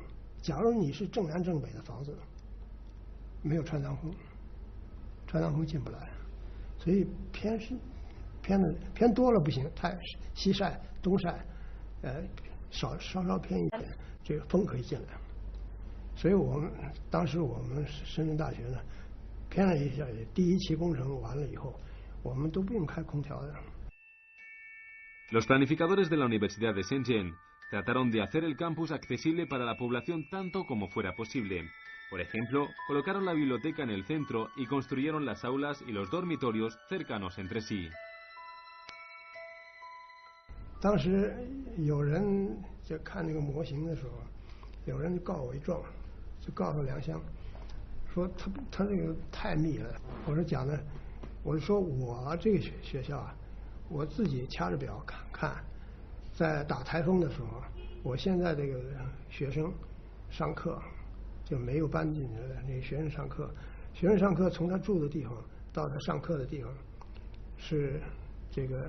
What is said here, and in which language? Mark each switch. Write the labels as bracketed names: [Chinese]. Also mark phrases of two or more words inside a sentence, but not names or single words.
[Chinese] 假如你是正南正北的房子，没有穿堂风，穿堂风进不来，所以偏多了不行，太西晒东晒。稍偏一点，这个风可以进来，所以当时我们深圳大学呢，偏了一下，第1期工程完了以后，我们都不用开空调的。 [Spanish] Los planificadores de la Universidad de Shenzhen trataron de hacer el campus accesible para la población tanto como fuera posible. Por ejemplo, colocaron la biblioteca en el centro y construyeron las aulas y los dormitorios cercanos entre sí. [Chinese] 当时有人就看那个模型的时候，有人就告我一状，就告诉梁湘，说他这个太密了。我说讲的，我说我这个学校啊，我自己掐着表看，在打台风的时候，我现在这个学生上课就没有搬进去的那个学生上课，从他住的地方到他上课的地方是这个。